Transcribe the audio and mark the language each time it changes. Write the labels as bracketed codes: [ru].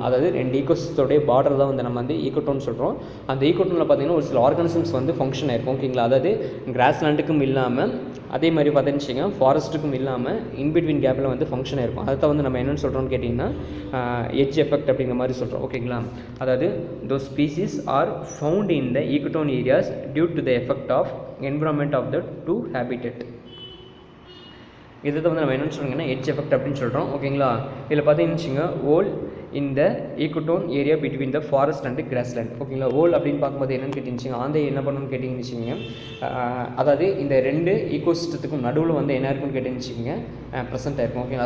[ta] அதாவது 2 ஈகோசிஸ்டோடைய பார்டர் தான் வந்து நம்ம வந்து ஈகோட்டோன் சொல்கிறோம். அந்த ஈகோட்டோனில் பார்த்தீங்கன்னா ஒரு சில ஆர்கானிசம்ஸ் வந்து ஃபங்க்ஷன் ஆயிருக்கும். ஓகேங்களா. அதாவது கிராஸ்லேண்டுக்கும் இல்லாமல் அதே மாதிரி பார்த்தீங்கன்னு ஃபாரஸ்ட்டுக்கும் இல்லாமல் இன்பிட்வீன் கேப்பில் வந்து ஃபங்க்ஷன் ஆயிருக்கும். அதை தான் வந்து நம்ம என்னென்னு சொல்கிறோம்னு கேட்டிங்கன்னா எட்ஜ் எஃபெக்ட் அப்படிங்கிற மாதிரி சொல்கிறோம். ஓகேங்களா. [en] அதாவது those species are found in the ecotone areas due to the effect of environment of the 2 habitat. [ta] இதை தான் வந்து நம்ம என்னென்னு சொல்லுங்கன்னா எட்ஜ் எஃபெக்ட் அப்படின்னு சொல்கிறோம். ஓகேங்களா. இதில் பார்த்தீங்கன்னு ஓல் இந்த ஈகோட்டோன் area [en] Between the forest and grassland. [ta] ஓகேங்களா. ஓல் அப்படின்னு பார்க்கும்போது என்னென்னு கேட்டிருந்துச்சிங்க ஆந்தை என்ன பண்ணணும்னு கேட்டிங்கன்னு அதாவது இந்த 2 ஈகோசிஸ்டத்துக்கும் நடுவில் வந்து என்ன இருக்குன்னு கேட்டிருந்துச்சிங்க ப்ரெசென்ட் ஆயிருக்கும். ஓகேங்களா.